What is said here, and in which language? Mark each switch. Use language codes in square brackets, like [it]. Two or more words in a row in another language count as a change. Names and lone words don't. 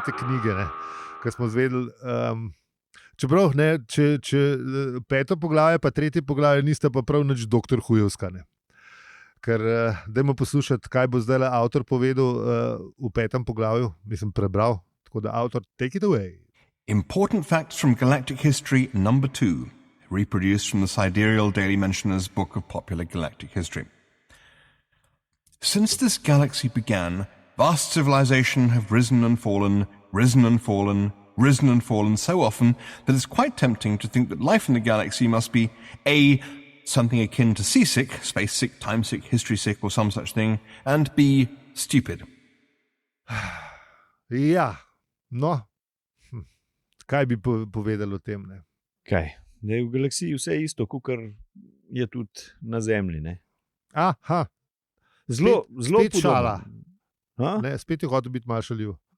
[sl] knjige, ne, ko smo zvedeli... Čeprav, ne, če 5. poglavje pa 3. poglavje nista pa prav nič doktor Hujovska, ne. Ker dajmo poslušati, kaj bo zdaj avtor povedal v 5. poglavju, mislim prebral, tako da avtor, [en] take it away. Important facts from galactic history number 2, reproduced from the Sidereal Daily Mentioner's Book of Popular Galactic History. Since this galaxy began, vast civilization have risen and fallen, risen and fallen, risen and fallen so often that it's quite tempting to think that life in the galaxy must be A, something akin to seasick, space sick, time sick, history sick, or some such thing, and B, stupid. [sl] Ja, no. kaj bi povedali o tem? Ne? Kaj? Da je v galaksiji vse isto, kot je tudi na Zemlji. Ne? Aha, Zelo spet šala. podobno. Ne, spet je hotel biti malo šaljiv.